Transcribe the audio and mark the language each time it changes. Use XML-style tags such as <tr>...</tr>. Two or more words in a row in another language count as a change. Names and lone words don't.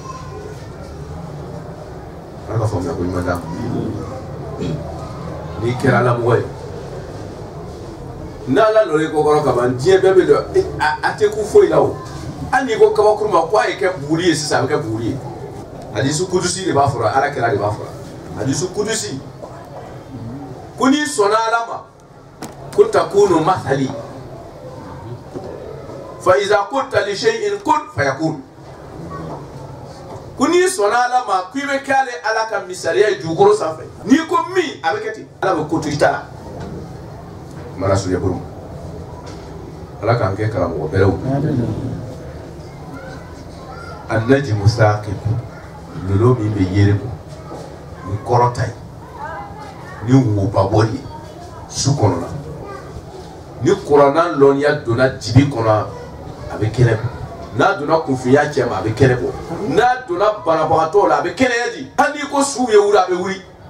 <bm>ala ka faamuya ko ɲuman d'a ma n'i kɛra alamɔgɔ ye n'ala nɔrɔ i ko kɔrɔ ka ban diɲɛ bɛɛ bɛ dɔn a tɛ ku foyi la o hali n'i ko kabakuru ma ko a ye kɛ buguri ye sisan a bɛ kɛ buguri ye hadisu kudusi de b'a fɔra ala kɛra de b'a fɔra hadisu kudusi ko n'i sɔnna ala ma ko</bm> <ar>تكون مثالي فإذا قلت لشيء كن فيكون</ar> <bm>ko n'i sɔnna ala ma ko i bɛ kɛ ala ka misaliya ye dugukolo sanfɛ n'i ko min a bɛ kɛ ten ala bɛ ko to i ta la mara suya buru ala k'an kɛ karamɔgɔ bɛrɛw</bm> <ar>النجم الثاقب</ar> <bm>lolo min bɛ yere bɔ ni kɔrɔta ye ni woba bɔli ye su kɔnɔna ni kuranna lɔnniya donna dibi kɔnɔ a bɛ kɛnɛ bɔ n'a donna kunfinya cɛ ma a bɛ kɛnɛ bɔ n'a donna banabagatɔ la a bɛ kɛnɛya di hali n'i ko suw ye wuli a bɛ wuli</bm>